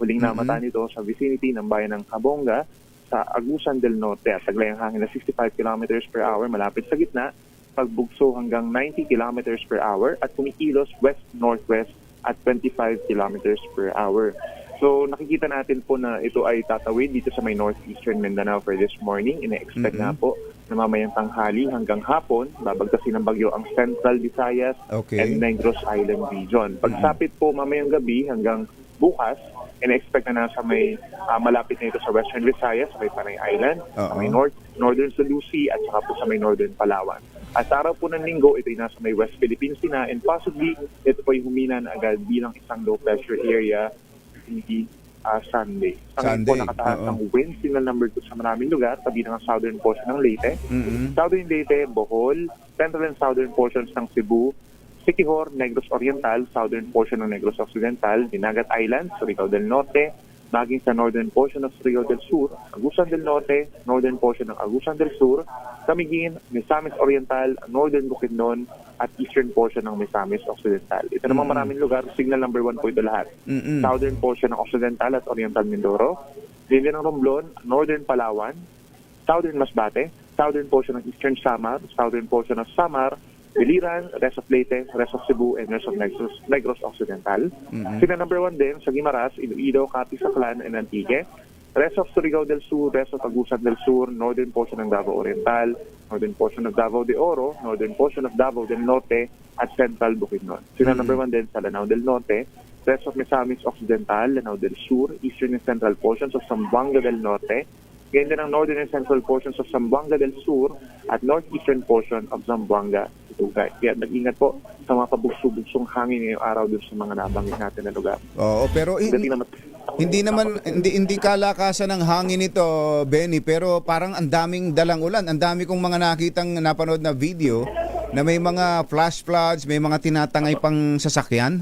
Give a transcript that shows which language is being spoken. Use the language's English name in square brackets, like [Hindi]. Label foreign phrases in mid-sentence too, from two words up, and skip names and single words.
[Filipino] Huling namataan ito sa vicinity ng bayan ng Cabonga sa Agusan del Norte at taglay ang hangin na 65 [English] km per hour [Filipino] malapit sa gitna, pagbugso hanggang 90 [English] km per hour [Filipino] at kumikilos west-northwest at 25 [English] km per hour. [Filipino] So nakikita natin po na ito ay tatawid dito sa may northeastern Mindanao [English] for this morning. [Filipino] Ina-expect na po na mamayang tanghali hanggang hapon, babagtasin ng bagyo ang Central Visayas and Negros Island region. Pagsapit po mamayang gabi hanggang bukas, ina-expect na nasa may malapit na ito sa Western Visayas, sa may Panay Island, sa may Northern Sulusi at saka po sa may Northern Palawan. At sa araw po ng linggo, ito ay nasa may West Philippines na [English] and possibly [Filipino] ito po ay humina na agad bilang isang [English] low pressure area [Filipino] hindi Sunday. Sa ngayon po nakataas ng [English] wind signal number 2 [Filipino] sa maraming lugar, tabi ng [English] southern portion [Filipino] ng Leyte, Southern Leyte, Bohol, [English] central and southern portions [Filipino] ng Cebu, Siquijor, Negros Oriental, [English] southern portion [Filipino] ng Negros Occidental, Dinagat Islands, Surigao del Norte, maging sa [English] northern portion [Filipino] ng Surigao del Sur, Agusan del Norte, [English] northern portion [Filipino] ng Agusan del Sur, Camiguin, Misamis Oriental, northern Bukidnon, at [English] eastern portion [Filipino] ng Misamis Occidental. Ito namang maraming lugar, [English] signal number 1 [Filipino] po ito lahat. [English] Southern portion [Filipino] ng Occidental at Oriental Mindoro, Linya ng Romblon, northern Palawan, southern Masbate, [English] southern portion [Filipino] ng Eastern Samar, [English] southern portion [Filipino] ng Samar, Biliran, [English] rest of Leyte, rest of Cebu, and rest of Negros Occidental. [Filipino] Sina [English] number 1 [Filipino] din sa Guimaras, Iloilo, Capiz, Aklan, and Antique. [English] Rest of Surigao del Sur, rest of Agusan del Sur, northern portion ng Davao Oriental, northern portion of Davao de Oro, northern portion of Davao del Norte, at Central Bukidnon. [Filipino] Sina [English] number 1 [Filipino] din sa Lanao del Norte, [English] rest of [Filipino] Misamis Occidental, Lanao del Sur, [English] eastern and central portions of Zamboanga del Norte, [Filipino] ganyan din ang [English] northern and central portions of Zamboanga del Sur, at northeastern portion of Zamboanga, Tugay. [Filipino] Kaya nag-ingat po sa mga pabugso-bugsong hangin ngayong araw dun sa mga nabanggit natin na lugar. Oo, pero hindi kalakasan ng hangin ito, Benny, pero parang ang daming dalang ulan. Ang dami kong mga nakitang napanood na video na may mga [English] flash floods, [Filipino] may mga tinatangay pang sasakyan.